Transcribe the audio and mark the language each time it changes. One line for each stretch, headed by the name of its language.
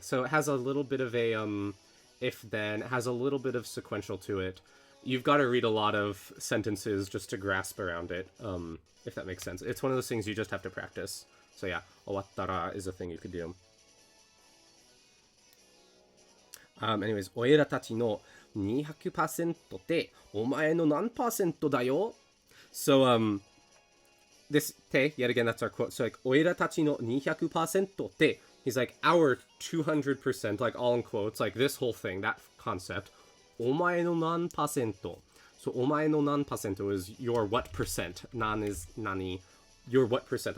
English: So it has a little bit of a, if-then, has a little bit of sequential to it. You've got to read a lot of sentences just to grasp around it, if that makes sense. It's one of those things you just have to practice. So yeah, 終わったら is a thing you could do.
Japanese: Anyways, おいらたちの 200% ってお前の何%だよ?
English: So, this って yet again, that's our quote. So like,
Japanese: おいらたちの 200% って
English: he's like, our 200%, like all in quotes, like this whole thing, that concept.
Japanese: お前の何%?
English: So
Japanese: お前の何%
English: is your what percent. 何 is 何?Your what percent.